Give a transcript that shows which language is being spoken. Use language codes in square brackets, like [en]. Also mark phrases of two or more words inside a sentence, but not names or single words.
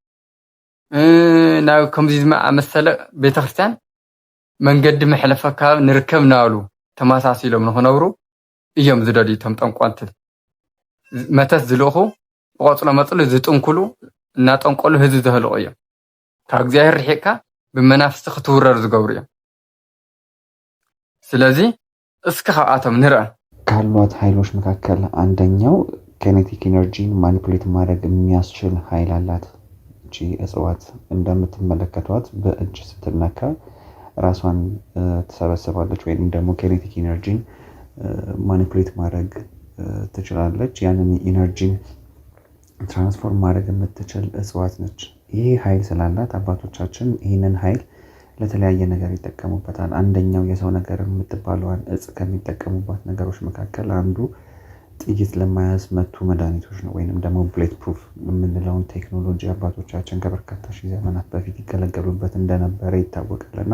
[ti] ናብ ከምዚ ዝኣመሰለ ቤተክርስትያን መንገዲ መሕለፈ ከባቢ ንርከብ ናበሉ ተመሳሲሎም ንኽነብሩ እዮም ዝደልዩ እቶም ጠንቋልቲ መተት ዝልእኹ ብቆፅሎ መፅሉ ዝጥንኩሉ እናጠንቆሉ ህዝቢ ዘህልቑ እዮም። ካብ እግዚኣብሔር ርሒቕካ ብመናፍስቲ ክትውረር ዝገብሩ እዮም። ስለዚ እስኪ ካብኣቶም ንርአ። [am] ካሏት ኃይሎች መካከል አንደኛው [en] kinetic energy manipulate [am] ማድረግ የሚያስችል ኃይል አላት። እቺ እጽዋት እንደምትመለከቷት በእጅ ስትነካ ራሷን ትሰበስባለች ወይም ደግሞ [en] kinetic energy manipulate [am] ማድረግ ትችላለች። ያንን [en] energy transform [am] ማድረግ የምትችል እጽዋት ነች። ይሄ ኃይል ስላላት አባቶቻችን ይህንን ኃይል ለተለያየ ነገር ይጠቀሙበታል። አንደኛው የሰው ነገር የምትባለዋን እጽ ከሚጠቀሙባት ነገሮች መካከል አንዱ ጥይት ለማያዝ መቱ መድኃኒቶች ነው፣ ወይንም ደግሞ [en] bullet proof [am] የምንለውን ቴክኖሎጂ አባቶቻችን ከበርካታ ሺህ ዘመናት በፊት ይገለገሉበት እንደነበረ ይታወቃልና